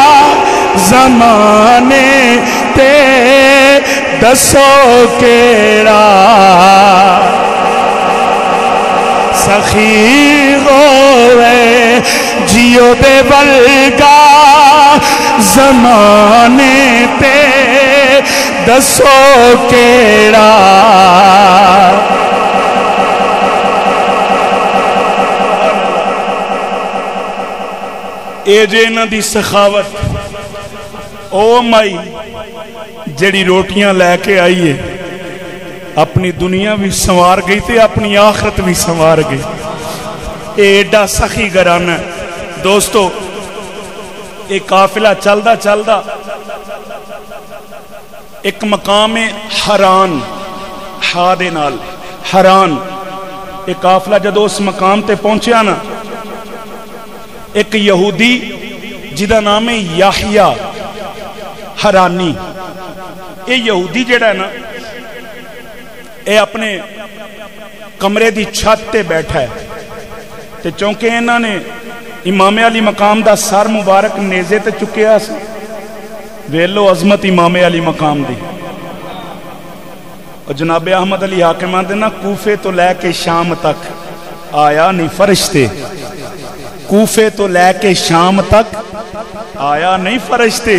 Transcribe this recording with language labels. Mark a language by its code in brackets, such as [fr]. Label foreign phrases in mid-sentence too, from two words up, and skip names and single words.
[pa] زمانے تے دسو کیڑا سخی ہووے جیو دے ورگا زمانے تے دسو کیڑا اے جے انہاں دی سخاوت او مائی جڑی روٹیاں لے کے آئیے اپنی دنیا بھی سنوار گئی تے اپنی آخرت بھی سنوار گئی. ایڈا سخی گھرانہ دوستو. ایک قافلہ چلدا چلدا ایک مقام حران ہا دے نال حران ایک قافلہ جدو اس مقام تے پہنچیا نا ایک یہودی جدا نام ہے یحییٰ حرانی. یہ یہودی جڑا ہے نا اے اپنے کمرے دی چھت تے بیٹھا ہے تے چونکہ انہاں نے امام علی مقام دا سر مبارک نیزے تے چکیا سی. ویلو عظمت امام علی مقام دی. اور جناب احمد علی حاکم آندے نا کوفے تو لے کے شام تک آیا نہیں فرشتے. کوفے تو لے کے شام تک آیا نہیں فرشتے.